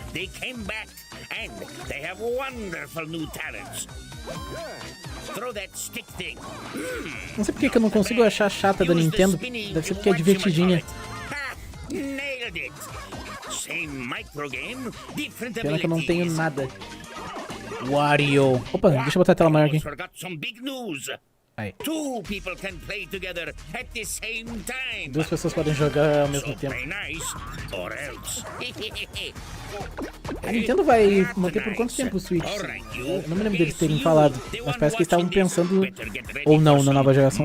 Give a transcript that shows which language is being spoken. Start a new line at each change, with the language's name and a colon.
English: They came back and they have wonderful new talents. Throw that stick thing.
Portuguese: Não sei porque que eu não consigo achar chata da Nintendo. Deve ser porque é divertidinha.
English: Nailed it. Same micro game, different
Portuguese: Pena que eu não tenho nada. Wario. Opa, deixa eu botar a tela maior aqui.
English: Forgot some big news.
Portuguese: Aí.
English: Two people can play together at the same time.
Portuguese: 2 pessoas podem jogar ao mesmo tempo.
English: Nice, or else.
Portuguese: A Nintendo vai manter por quanto tempo o Switch? Eu não me lembro deles terem falado, mas parece que eles estavam pensando, ou não, na nova geração.